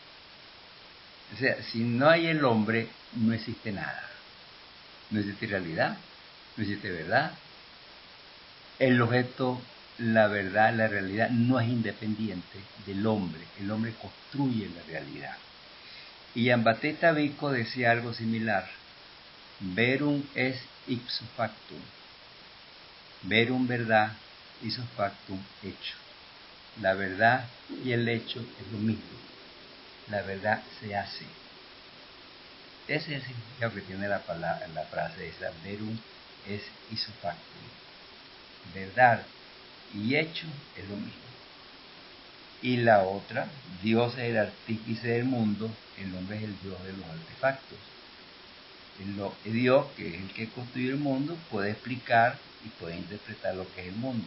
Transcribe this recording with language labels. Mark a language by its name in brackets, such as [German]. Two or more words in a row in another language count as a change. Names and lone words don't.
[Spanish] O sea, si no hay el hombre, no existe nada. No existe realidad, no existe verdad. El objeto, la verdad, la realidad no es independiente del hombre. El hombre construye la realidad. Y Giambattista Vico decía algo similar. [Latin] Verum es ipso factum. [Spanish] Verum verdad, [Latin] ipso factum [Spanish] hecho. La verdad y el hecho es lo mismo. La verdad se hace. Ese es el significado que tiene la frase esa. [Latin] Verum es ipso factum. [Spanish] Verdad y hecho es lo mismo. Y la otra, Dios es el artífice del mundo, el hombre es el Dios de los artefactos. Dios, que es el que construye el mundo, puede explicar y puede interpretar lo que es el mundo.